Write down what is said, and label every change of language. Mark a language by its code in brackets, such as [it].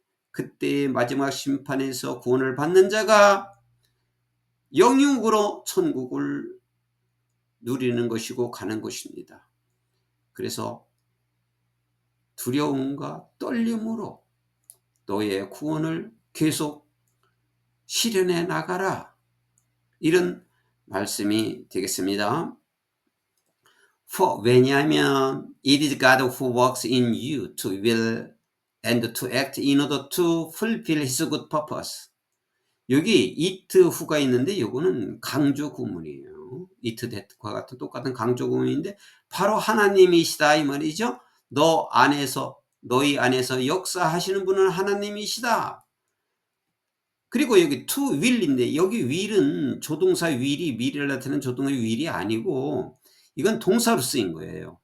[ko] 그때의 마지막 심판에서 구원을 받는 자가 영육으로 천국을 누리는 것이고 가는 것입니다. 그래서 두려움과 떨림으로 너의 구원을 계속 실현해 나가라, 이런 말씀이 되겠습니다. 왜냐하면 [en] it is God who works in you to will and to act in order to fulfill his good purpose. [ko] 여기 it who가 있는데 이거는 강조 구문이에요. it that과 같은 똑같은 강조 구문인데 바로 하나님이시다, 이 말이죠. 너희 안에서 역사하시는 분은 하나님이시다. 그리고 여기 to will인데 여기 will은 조동사 will이 미래를 나타내는 조동사 will이 아니고 이건 동사로 쓰인 거예요.